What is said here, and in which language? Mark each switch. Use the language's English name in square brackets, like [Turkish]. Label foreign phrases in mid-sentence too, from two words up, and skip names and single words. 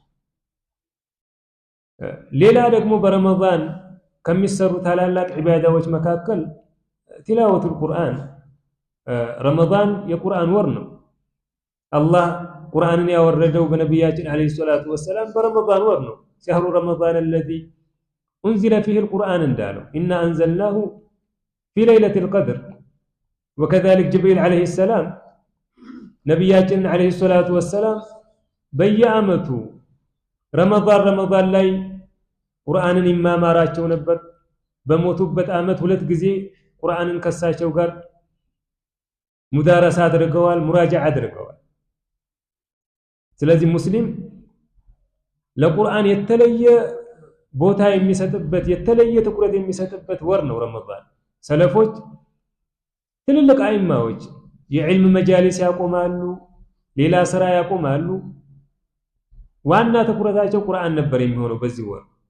[Amharic] ሌላ ደግሞ በረመዳን ከሚሰሩ ታላላቅ ዒባዳዎች መካከል [Arabic] تلاوة القرآن። [Amharic] ረመዳን የቁርአን ወር ነው። አላህ ቁርአንን ያወረደው በነቢያችን [Arabic] عليه الصلاة والسلام [Amharic] በረመዳን ወር ነው። [Arabic] شهر رمضان الذي انزل فيه القرآن [Amharic] እንዳለው [Arabic] إنا أنزلناه في ليلة القدر وكذلك جبريل عليه السلام [Amharic] ነቢያችን [Arabic] عليه الصلاة والسلام [Amharic] በየዓመቱ ረመዳን ላይ ቁርአንን ይማማራቸው ነበር። በሞቱበት ዓመት 2 ጊዜ ቁርአንን ከሳቸው ጋር ሙዳረሳ አድርገዋል፣ ሙራጃዓ አድርገዋል። ስለዚህ ሙስሊም ለቁርአን የተለየ ቦታ የሚሰጥበት የተለየ ትኩረት የሚሰጥበት ወር ነው ረመዳን። ሰለፎች ትልልቅ አይማዎች የዕልም መጃሊስ ያቆማሉ፣ ሌላ ስራ ያቆማሉ። ዋና ትኩረታቸው ቁርአን ነበር የሚሆነው በዚህ ወር።